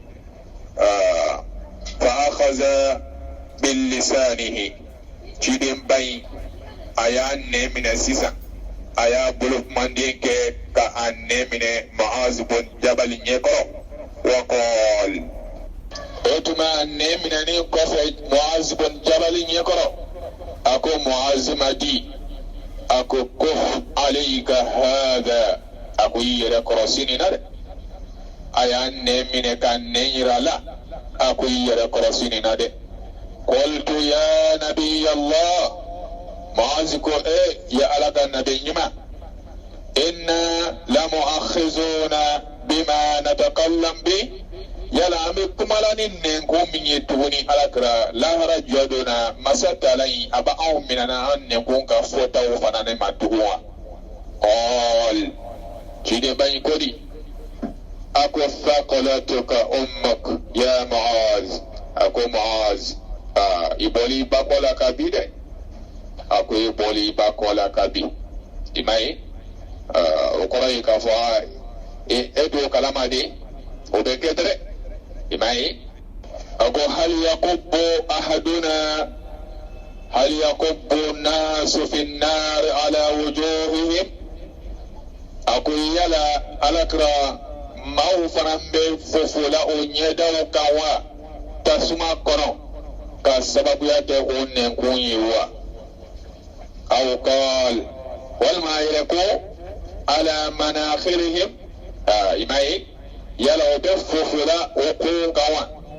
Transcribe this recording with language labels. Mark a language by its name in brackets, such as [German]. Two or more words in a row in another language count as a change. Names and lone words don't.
[Arabic] فأخذ بلسانه [Bambara] cidenba in a y'a nɛ minɛ sisan a y'a bolo kumanden kɛ ka a nɛ minɛ Muaz bin Jabal ɲɛkɔrɔ wa qala o tuma a nɛ minɛnen kɔfɛ Muaz bin Jabal ɲɛkɔrɔ a ko Muaz ma di a ko kuf [Arabic] عليك هذا [Bambara] a ko i yɛrɛ kɔrɔsi nin na dɛ a y'a nɛ minɛ ka nɛ yira a la a ko i yɛrɛ kɔrɔsi nin na dɛ [Arabic] قلت يا نبي الله [Bambara] Muaz ko ya ala ka nabi ɲuman [Arabic] إنا لمؤاخذون بما نتكلم به [Bambara] yala an bɛ kuma la ni nɛnko min ye tuguni alakira lahara jɔ don na masa taala in a bɛ anw minɛna an nɛnko ka fɔtaw fana ne ma tugun wa ɔɔl cidenba in ko di a ko [Arabic] ثكلتك أمك يا معاذ [Bambara] a ko Muaz i bɔli i ba kɔ la ka bi dɛ a ko e bɔli i ba kɔ la ka bi i ma ye o kɔrɔ ye k'a fɔ e t'o kalama de o bɛ kɛ dɛrɛ i ma ye a ko hal [Arabic] يكب الناس في النار على وجوههم [Bambara] a ko yala alakira maaw fana bɛ fofola o ɲɛdaw kan wa tasuma kɔnɔ ka sababuya kɛ o nɛnkun ye wa aw qaal walima a yɛrɛ ko [Arabic] على مناخرهم [Bambara] i ma ye yala o bɛ fofola o kun kan wa